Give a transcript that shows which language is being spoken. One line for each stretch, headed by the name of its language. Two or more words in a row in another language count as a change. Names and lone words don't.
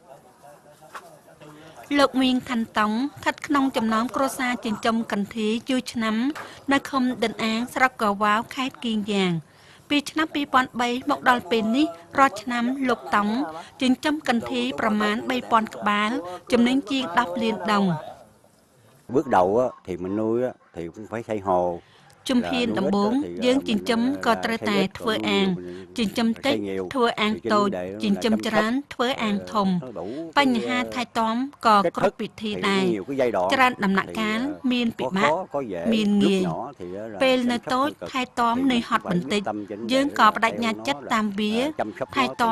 Khmer: លោកមីងខាន់តុងស្ថិតក្នុងចំណោមគ្រួសារចិញ្ចឹមកន្ធាយយូរឆ្នាំនៅឃុំដិនអាងស្រុកកវ៉ាវខេត្តគៀងយ៉ាងពីឆ្នាំ2003មកដល់ពេលនេះរាល់ឆ្នាំលោកតង់ចិញ្ចឹមកន្ធាយប្រមាណ 3000 ក្បាលចំណេញជាង 10 លាន đồng
Vietnamese: bước đầu thì mình nuôi thì cũng phải xây hồ
Khmer: ជំហានដំបូងយើងចិញ្ចឹមក៏ត្រូវតែធ្វើអាងចិញ្ចឹមតិចធ្វើអាងតូចចិញ្ចឹមច្រើនធ្វើអាងធំបញ្ហាថែទាំក៏គ្រប់វិធីដែរច្រើន ដំណាក់កាលមានពិបាកមានងាយពេលនៅតូចថែទាំនៅហត់បន្តិចយើងក៏បដិញ្ញាចិត្តតាមវាថែទាំ